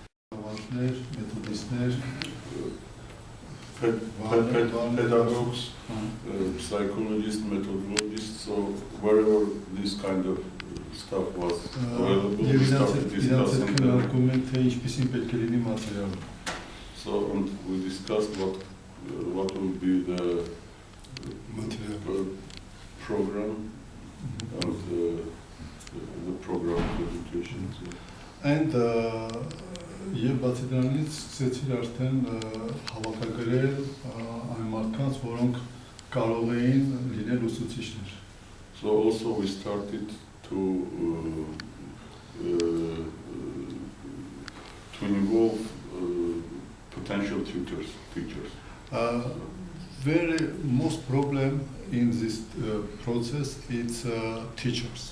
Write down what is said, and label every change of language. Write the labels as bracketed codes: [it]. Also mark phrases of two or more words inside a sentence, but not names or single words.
[en] Pedagogues, psychologists, methodologists, so wherever this kind of stuff was available, we started discussing them. So and we discussed what will be the program of the program of education. [hy] And եւ բացի դրանից սկսեցին արդեն հավաքագրել այն մարդկանց, որոնք կարող էին լինել ուսուցիչներ. [en] So also we started to involve potential teachers. Very most problem in this process is teachers.